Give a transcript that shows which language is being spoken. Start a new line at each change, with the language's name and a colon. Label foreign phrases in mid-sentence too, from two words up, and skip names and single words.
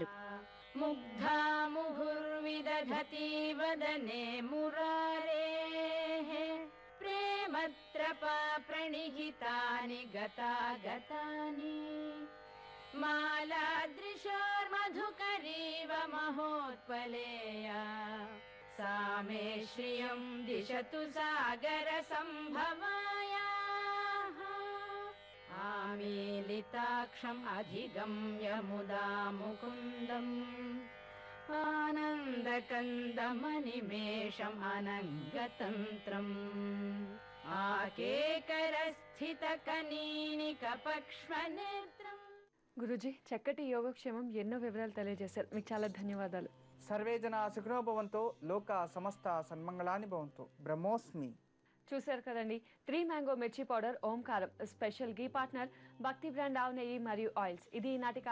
Sanskrit: ముగ్ధా ముహుర్విదధతి వదనే మురారేః ప్రేమత్రపా ప్రణిహితాని గతాగతాని మాలాదృశోర్మధుకరీవ మహోత్పలేయా सा मे श्रियं दिशतु सागर संभवायाः आमीलिताक्षम् अधिगम्य मुदा मुकुन्दम् आनन्दकन्दमनिमेषम् अनङ्गतन्त्रम् आकेकरस्थितकनीनिकपक्ष्मनेत्रम्.
Telugu: గురుజీ, చక్కటి యోగక్షేమం ఎన్నో వివరాలు తెలియజేశారు. మీకు చాలా ధన్యవాదాలు.
Sanskrit: సర్వే జనా సుఖినో భవంతు, లోక సమస్త సన్మంగళాని భవంతు. బ్రహ్మోస్మి.
Telugu: చూశారు కదండి, 3 మ్యాంగో మిర్చి పౌడర్, ఓంకారం స్పెషల్ గీ పార్ట్నర్ భక్తి బ్రాండ్ ఆవు నెయ్యి మరియు ఆయిల్స్.